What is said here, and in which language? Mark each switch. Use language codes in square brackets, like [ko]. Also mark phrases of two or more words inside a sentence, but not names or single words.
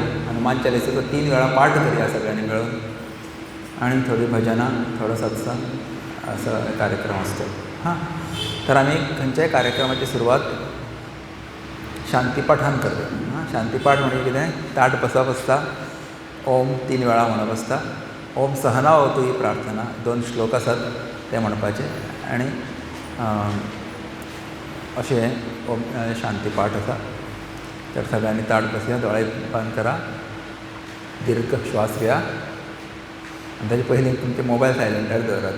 [kok] हनुमान चालिसाचो 3 वेळा पाठ करया सगळ्यांनी मेळून. आनी थोडी भजनां, थोडो सत्संग असो कार्यक्रम आसतो. हां, तर आमी खंयच्याय कार्यक्रमाची सुरवात शांतीपाठान करता. शांतीपाठ म्हणजे कितें? ताट बसप आसता, ओम 3 वेळा म्हणप आसता, [sa] ओम सहना होतु [kok] ही प्रार्थना 2 श्लोक आसात ते म्हणपाचे. आनी अशें ओम शांतीपाठ आसा. तर सगळ्यांनी ताट बसया, दोळे बंद करा, दीर्घ श्वास घेया. आनी ताचे पयलीं तुमचे मोबायल सायलंटार दवरात.